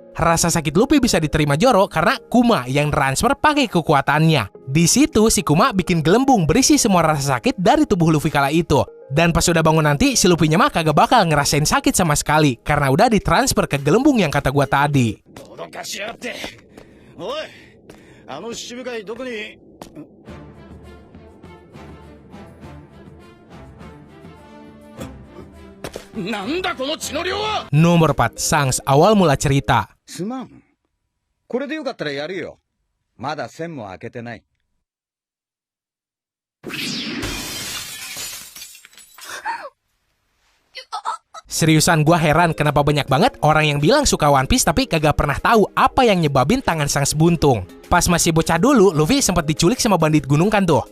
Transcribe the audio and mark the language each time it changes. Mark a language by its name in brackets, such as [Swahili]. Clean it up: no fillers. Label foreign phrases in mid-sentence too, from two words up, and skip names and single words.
[Indonesian] Rasa sakit Luffy bisa diterima Zoro karena Kuma yang transfer pakai kekuatannya. Di situ si Kuma bikin gelembung berisi semua rasa sakit dari tubuh Luffy kala itu. Dan pas udah bangun nanti, si Luffy-nya mah kagak bakal ngerasain sakit sama sekali karena udah ditransfer ke gelembung yang kata gua tadi. [Japanese] あの七部会どこに。なんだこの血の量は。 [Indonesian] Nomor 4, Shanks, awal mula cerita. [Japanese] すまん。これでよかったらやるよ。まだ線も開けてない。 [Indonesian] Seriusan, gua heran kenapa banyak banget orang yang bilang suka One Piece tapi kagak pernah tahu apa yang nyebabin tangan Shanks buntung. Pas masih bocah dulu, Luffy sempat diculik sama bandit gunung kan tuh.